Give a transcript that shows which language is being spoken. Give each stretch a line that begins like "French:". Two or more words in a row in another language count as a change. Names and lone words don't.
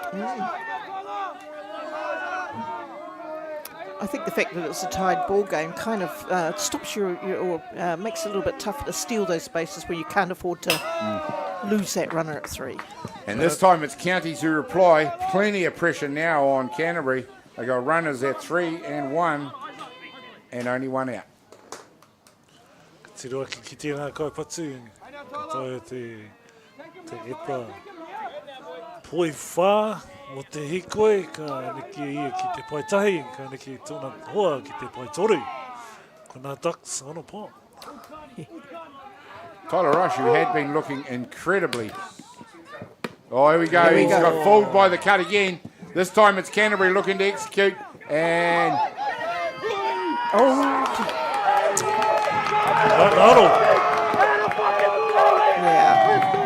English: I think the fact that it's a tied ball game kind of stops you or makes it a little bit tougher to steal those spaces where you can't afford to lose that runner at 3. And this time it's counties who reply. Plenty of pressure now on Canterbury. They got runners at 3 and 1 and only one out.
Māori: Te roa ki te ngā kaipatu, ka taia te epa poi whā mo te hikoe, ka neke ia ki te paitahi, ka neke tōna hoa ki te paitoru. Ko nā
English: ducks on a pot. Tyler Rush, who had been looking incredibly. Oh, here we go. He's got fooled by the cut again. This time it's Canterbury looking to execute. And Yeah.